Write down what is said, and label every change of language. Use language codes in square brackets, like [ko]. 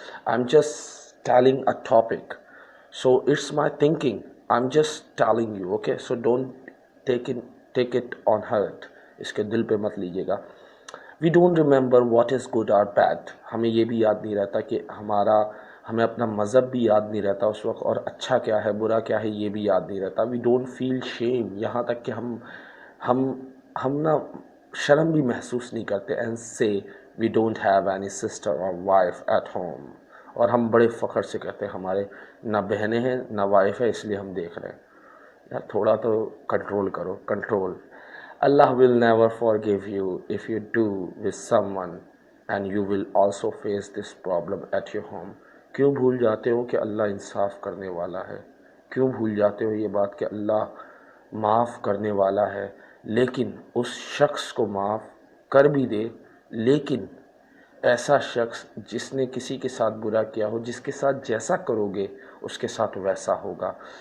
[en] I'm just telling a topic, so it's my thinking, I'm just telling you, okay? So don't take it on hurt. [ur] اس کے دل پہ مت لیجیے گا. [en] We don't remember what is good or bad. [ur] ہمیں یہ بھی یاد نہیں رہتا کہ ہمیں اپنا مذہب بھی یاد نہیں رہتا اس وقت، اور اچھا کیا ہے برا کیا ہے یہ بھی یاد نہیں رہتا. [en] We don't feel shame. [ur] یہاں تک کہ ہم نا شرم بھی محسوس نہیں کرتے. [en] And say we don't have any sister or wife at home. [ur] اور ہم بڑے فخر سے کہتے ہیں ہمارے نہ بہنیں ہیں نہ وائف ہے، اس لیے ہم دیکھ رہے ہیں. یار تھوڑا تو کنٹرول کرو. Control. [en] Allah will never forgive you if you do with someone, and you will also face this problem at your home. [ur] کیوں بھول جاتے ہو کہ اللہ انصاف کرنے والا ہے؟ کیوں بھول جاتے ہو یہ بات کہ اللہ معاف کرنے والا ہے؟ لیکن اس شخص کو معاف کر بھی دے، لیکن ایسا شخص جس نے کسی کے ساتھ برا کیا ہو، جس کے ساتھ جیسا کرو گے اس کے ساتھ ویسا ہوگا.